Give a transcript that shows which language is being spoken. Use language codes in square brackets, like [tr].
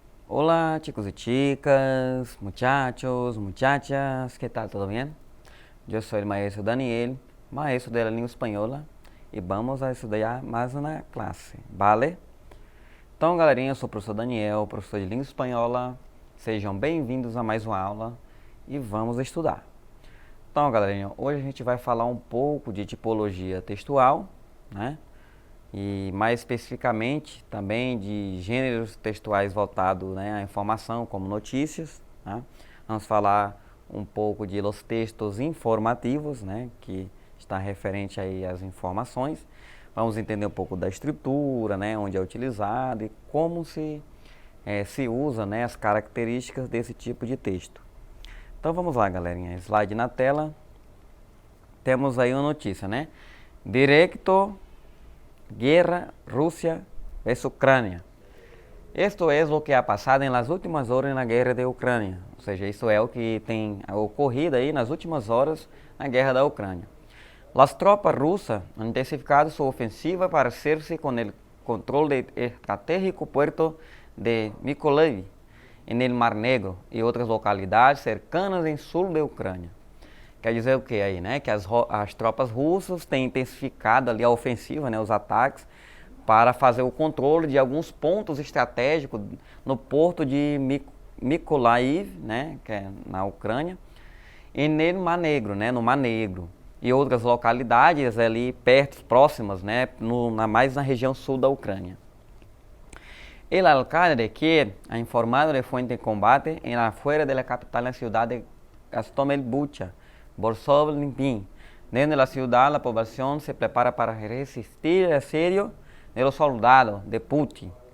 [es] Hola chicos y chicas, muchachos, muchachas, ¿qué tal? ¿Todo bien? Yo soy el maestro Daniel, maestro de la [pt] língua espanhola, e vamos a estudar mais uma classe, vale? Então, galerinha, eu sou o professor Daniel, professor de língua espanhola. Sejam bem-vindos a mais uma aula e vamos estudar. Então, galerinha, hoje a gente vai falar um pouco de tipologia textual, né? E mais especificamente também de gêneros textuais voltados, né, à informação, como notícias, né? Vamos falar um pouco de [es] los textos informativos, [pt] né, que está referente aí às informações. Vamos entender um pouco da estrutura, né, onde é utilizado e como se usa, né, as características desse tipo de texto. Então vamos lá, galerinha, slide na tela. Temos aí uma notícia, né? [es] Directo Guerra Rusia versus Ucrânia. Esto es lo que ha pasado en las últimas horas na guerra de Ucrânia. [pt] Ou seja, isso é o que tem ocorrido aí nas últimas horas na guerra da Ucrânia. [es] Las tropas rusas han intensificado su ofensiva para hacerse con el control del estratégico puerto de Mykolaiv, en el Mar Negro [pt] e outras localidades cercanas em sul da Ucrânia. Quer dizer o que aí, né? Que as tropas russas têm intensificado ali a ofensiva, né? Os ataques, para fazer o controle de alguns pontos estratégicos no porto de Mykolaiv, né? Que é na Ucrânia, e no Mar Negro, né? No Mar Negro. E outras localidades ali perto, próximas, né? Mais na região sul da Ucrânia. [es] El alcalde de Kiev ha informado de fuente de combate en afuera de la capital, la ciudad de Gostomel Bucha, Borsov Limpín. Desde la ciudad, la población se prepara para resistir el asedio de los soldados de Putin.